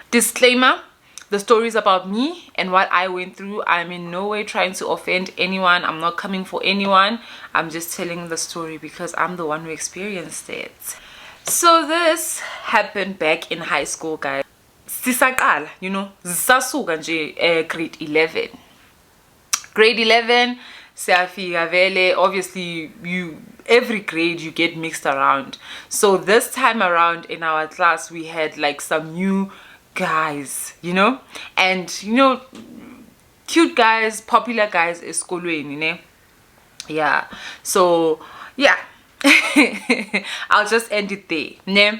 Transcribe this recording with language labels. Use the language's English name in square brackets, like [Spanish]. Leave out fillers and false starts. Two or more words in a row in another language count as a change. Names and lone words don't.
[English] Disclaimer: the story is about me and what I went through. I'm in no way trying to offend anyone. I'm not coming for anyone. I'm just telling the story because I'm the one who experienced it. So this happened back in high school, guys. Sisaqala, you know, [Zulu] zisasuka nje grade 11. Grade 11, siyafika vele. [English] Obviously, every grade you get mixed around. So this time around in our class, we had like some new guys, you know, and you know, cute guys, popular guys esikolweni, ne? Yeah. So yeah. I'll just end it there. Ne?